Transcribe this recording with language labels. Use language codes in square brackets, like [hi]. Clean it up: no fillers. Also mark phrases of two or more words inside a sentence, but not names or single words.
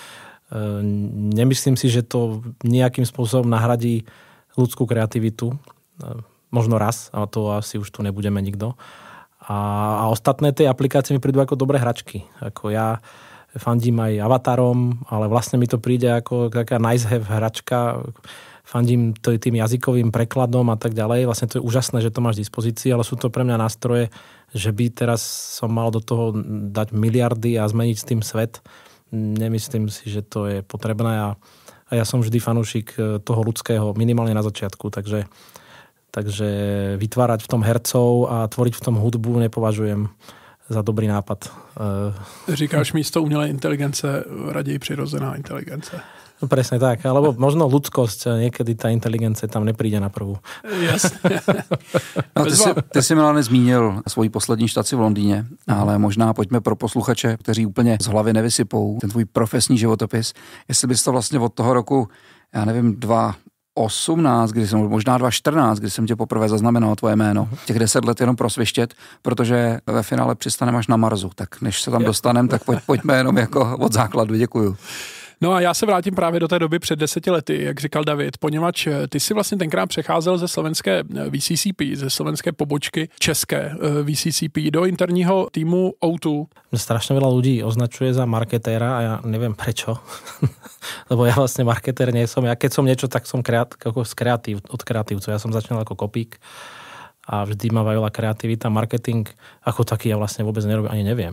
[sk] Nemyslím si, že to nejakým spôsobom nahradí ľudskú kreativitu, možno raz, ale to asi už tu nebudeme nikto. A ostatné tie aplikácie mi prídu ako dobré hračky. Ako ja fandím aj avatarom, ale vlastne mi to príde ako taká [en] nice have [sk] hračka. Fandím tým jazykovým prekladom a tak ďalej. Vlastne to je úžasné, že to máš v dispozícii, ale sú to pre mňa nástroje, že by teraz som mal do toho dať miliardy a zmeniť s tým svet. Nemyslím si, že to je potrebné a ja som vždy fanúšik toho ľudského, minimálne na začiatku, takže vytvárať v tom hercov a tvoriť v tom hudbu nepovažujem za dobrý nápad. [cs] Říkáš místo umělé inteligence raději přirozená inteligence. [sk] No presne tak, alebo možno ľudskosť, niekedy tá inteligencie tam nepríde na prvú. Jasne. [cs] No, ty si Milane zmínil svoji poslední štaci v Londýně, ale možná pojďme pro posluchače, kteří úplně z hlavy nevysypou ten tvůj profesní životopis, jestli bys to vlastně od toho roku, já nevím, 2018, možná 2014, kdy jsem tě poprvé zaznamenal tvoje jméno. Těch 10 let jenom prosvištět, protože ve finále přistaneme až na Marsu. Tak než se tam dostaneme, tak pojďme jenom jako od základu. Děkuju. No a já se vrátím právě do té doby před 10 lety, jak říkal David, poněvadž ty si vlastně tenkrát přecházel ze slovenské VCCP, ze slovenské pobočky české VCCP do interního týmu O2. [sk] Strašne veľa ľudí označuje za marketéra a ja neviem prečo. Lebo ja vlastne marketér nie som. Ja keď som niečo, tak som od kreatívcov. Ja som začal ako kopík a vždy ma bavila kreativita, marketing ako taký ja vlastne vôbec nerobím, ani neviem.